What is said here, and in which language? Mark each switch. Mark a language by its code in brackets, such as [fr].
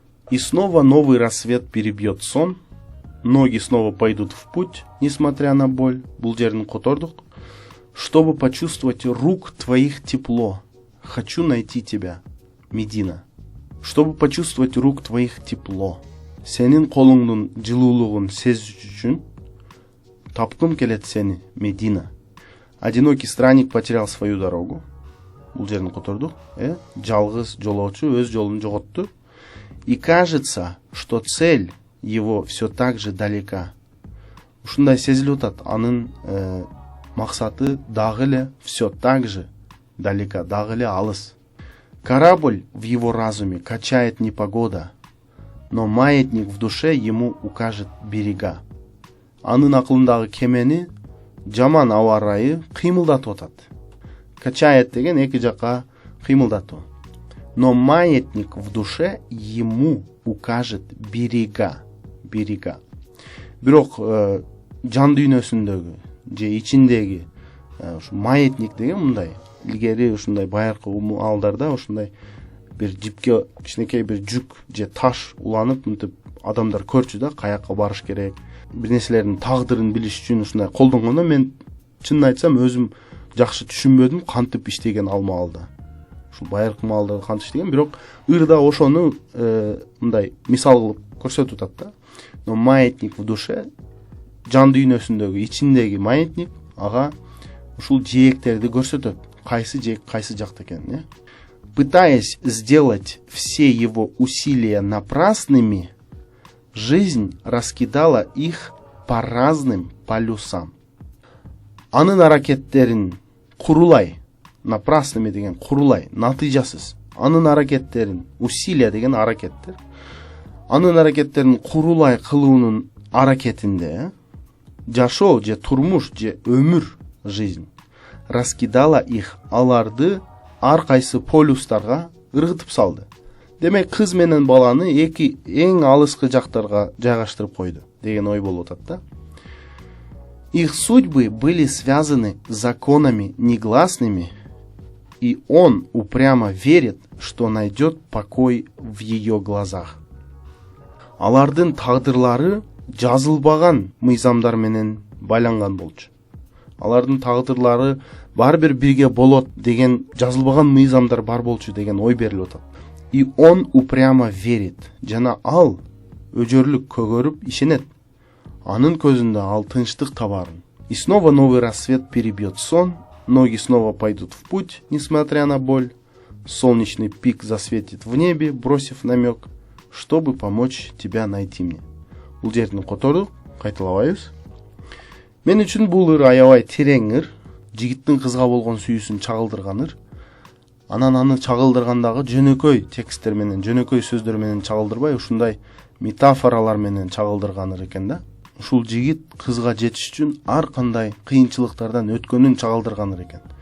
[ru] И снова новый рассвет перебьет сон. Ноги снова пойдут в путь, несмотря на боль. [ky] Бул жерин котордук. [ru] Чтобы почувствовать рук твоих тепло. Хочу найти тебя, Медина. Чтобы почувствовать рук твоих тепло. [ky] Сенин колуңдун жылуулугун сезиш үчүн тапкым келет сени, Медина. [ru] Одинокий странник потерял свою дорогу. [ky] Бул жерин котордук. Жалгыз жолоочу өз жолун жоготту. [ru] И кажется, что цель его все так же далека. [ky] Ушундай сезилип атат, анын максаты дагы эле [ru] все так же [ky] далека, дагы эле алыс. [ru] Корабль в его разуме качает непогода, но маятник в душе ему укажет берега. [ky] Анын акылындагы кемени жаман аба ырайы кыймылдатып атат. Качает деген эки жакка кыймылдатуу. [ru] Но маятник в душе ему укажет берега. [ky] Бирок жан дүйнөсүндөгү же ичиндеги ушу маятник деген мындай. Илгери ушундай байыркы маалдарда ушундай бир жипке кичинекей бир жүк же таш уланып мынтип адамдар көрчү да, каякка барыш керек, бир нерселердин тагдырын билиш үчүн ушундай колдонгондо мен чынын айтсам өзүм жакшы түшүнбөдүм кантип иштеген ал маалда. Ушул байыркы маалда кантип иштеген, бирок ырда ошону мындай мисал кылып көрсөтүп атат да. [ru] Но маятник в душе, [ky] жан дүйнөсүндөгү ичиндеги маятник ага ушул жээктерди көрсөтөт. Кайсы жээк кайсы жакта экенин, [ru] Пытаясь сделать все его усилия напрасными, жизнь раскидала их по разным полюсам. [ky] Анын аракеттерин курулай, напрасными деген курулай, натыйжасыз. Анын аракеттерин, усилия деген аракеттер. Анын аракеттерин курулай кылуунун аракетинде жашоо же турмуш же өмүр, [ru] жизнь раскидала их, [ky] аларды ар кайсы полюстарга ыргытып салды. Демек кыз менен баланы эки эң алыскы жактарга жайгаштырып койду деген ой болуп атат да. [ru] Их судьбы были связаны законами негласными, и он упрямо верит, что найдет покой в ее глазах. [ky] Алардын тагдырлары жазылбаган мыйзамдар менен байланган болчу. Алардын тагдырлары бар бир бирге болот деген жазылбаган мыйзамдар бар болчу деген ой берилип атат. [ru] И он упрямо верит. [ky] Жана ал өжөрлүк көгөрүп ишенет. Анын көзүндө ал тынчтык табарын. [ru] И снова новый рассвет перебьет сон, ноги снова пойдут в путь, несмотря на боль. Солнечный пик засветит в небе, бросив намек, чтобы помочь тебя найти мне. [ky] Бул жердин котордук, кайталабайбыз. Мен үчүн бул ыр аябай терең ыр, жигиттин кызга болгон сүйүүсүн чагылдырган ыр. Анан аны чагылдыргандагы жөнөкөй тексттер менен, жөнөкөй сөздөр менен чагылдырбай, ушундай метафоралар менен чагылдырган ыр экен да. Ушул жигит кызга жетиш үчүн ар кандай кыйынчылыктардан өткөнүн чагылдырган ыр экен.